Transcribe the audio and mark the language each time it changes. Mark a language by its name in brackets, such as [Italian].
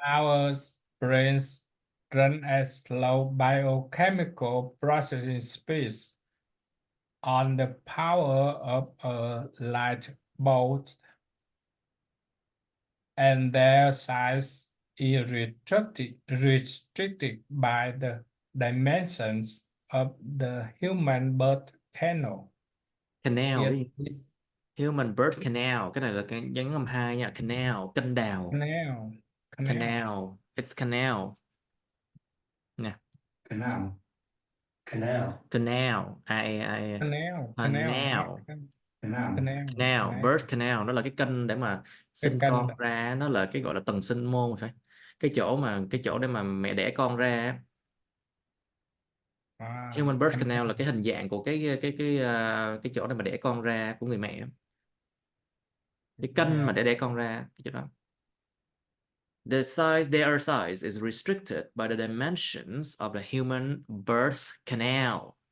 [English] our brains run at slow biochemical processing speeds on the power of a light bulb, and their size is restricted by the dimensions of the human birth canal. Canal. It [Vietnamese] Cái gì? [English] is Human birth canal. [Vietnamese] Cái này là cái dáng âm 2 nha. Canal. Kênh đào. [English] canal. Canal. It's canal. [Vietnamese] Nè. [English] Canal. Canal. Canal. Canal. Canal. Birth canal. [Vietnamese] Nó là cái kênh để mà sinh Cái con kênh ra. Nó là cái gọi là tầng sinh môn phải. Cái chỗ để mà mẹ đẻ con ra á. [English] Human birth canal [Vietnamese] là cái hình dạng của cái chỗ để mà đẻ con ra của người mẹ. Cái kênh mà để đẻ con ra cái chỗ đó. [English] Their size is restricted by the dimensions of the human birth canal.